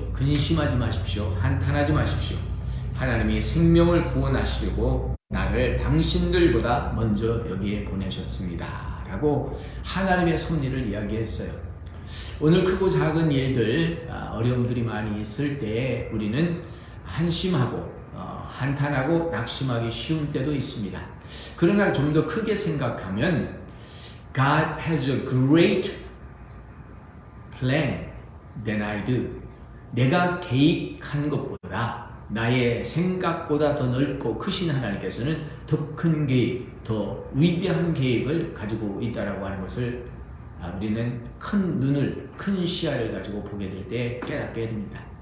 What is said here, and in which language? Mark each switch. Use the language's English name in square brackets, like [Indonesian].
[Korean] 근심하지 마십시오. 한탄하지 마십시오. 하나님이 생명을 구원하시려고 나를 당신들보다 먼저 여기에 보내셨습니다 라고 하나님의 섭리를 이야기했어요. 오늘 크고 작은 일들 어려움들이 많이 있을 때 우리는 한심하고 한탄하고 낙심하기 쉬운 때도 있습니다. 그러나 좀 더 크게 생각하면 [English] God has a great plan than I do. [Korean] 내가 계획한 것보다 나의 생각보다 더 넓고 크신 하나님께서는 더 큰 계획, 더 위대한 계획을 가지고 있다라고 하는 것을 우리는 큰 눈을, 큰 시야를 가지고 보게 될 때 깨닫게 됩니다.